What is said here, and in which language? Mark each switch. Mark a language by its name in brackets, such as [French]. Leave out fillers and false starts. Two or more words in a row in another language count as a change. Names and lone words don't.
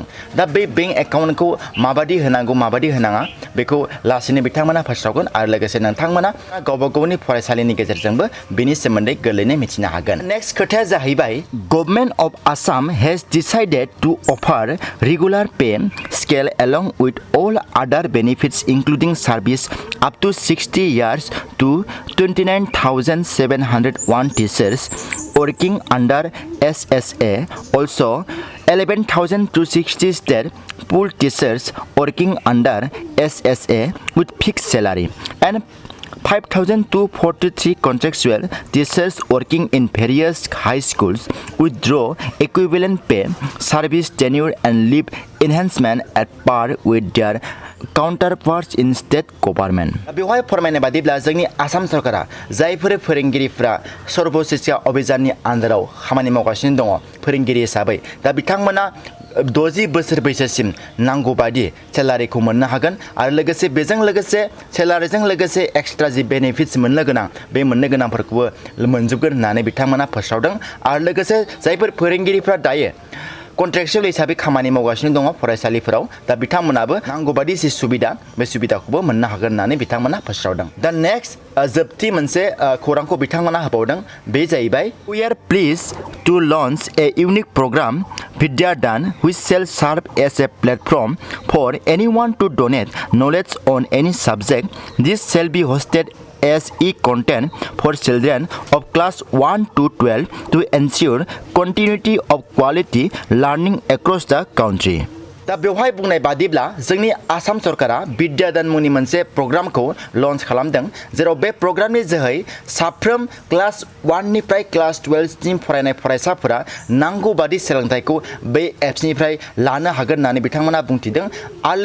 [Bodo] दा बे बेंक एकाउन्टखौ माबादि होनांगौ माबादि होनाङा बेखौ लासैनो बिथांमोना फोसावगोन आरो लोगोसे नोंथांमोना गावबा गावनि फरायसालिनि गेजेरजोंबो बेनि सोमोन्दै गोरलैनो मिथिनो हागोन। [English] नेक्स्ट [Bodo] खोथाया जाहैबाय [English] Government of Assam has decided to offer regular pay scale along with all other benefits including service up to 60 years to 29,701 teachers working under SSA. Also 11,260 state pool teachers working under SSA with fixed salary and 5,243 contractual teachers working in various high schools withdraw equivalent pay, service tenure and leave enhancement at par with their counterparts in state government. [Bodo] बेवहाय फोरमायनाय बादिब्ला जोंनि आसाम सरकारा जायफोर फोरोंगिरिफ्रा सर्व शिक्षा अभियाननि आन्दाराव खामानि मावगासिनो दङ फोरोंगिरि हिसाबै, दा बिथांमोना 60 बोसोर बैसोसिम नांगौ बायदि सेलारिखौ मोननो हागोन आरो लोगोसे बेजों लोगोसे सेलारिजों लोगोसे [English] extra benefits [Bodo] मोननो गोनां बे मोननो गोनांफोरखौबो मोनजोबगोन होननानै बिथांमोना फोसावदों। आरो लोगोसे जायफोर फोरोंगिरिफ्रा दायो कन्ट्रेक्चुअल हिसाबै खामानि मावगासिनो दङ फरायसालिफोराव, दा बिथांमोनाबो नांगौ बायदि जि सुबिदा बे सुबिदाखौबो मोननो हागोन होननानै बिथांमोना फोसावदों। दा नेक्स्ट जोबथि मोनसे खौरांखौ बिथांमोना होबावदों, बे जाहैबाय [English] We are pleased to launch a unique program Vidyadan which shall serve as a platform for anyone to donate knowledge on any subject. This shall be hosted as e-content for children of class 1 to 12 to ensure continuity of quality learning across the country. [Bodo] दा बेवहाय बुंनाय बादिब्ला जोंनि आसाम सरकारा विद्यादान मुंनि मोनसे प्रग्रामखौ लन्च खालामदों जेराव बे प्रग्रामनि जोहै साफ्रोम क्लास 1 निफ्राय क्लास 12 सिम फरायनाय फरायसाफोरा नांगौ बादि सोलोंथाइखौ बे एप्सनिफ्राय लानो हागोन होननानै बिथांमोना बुंथिदों आरो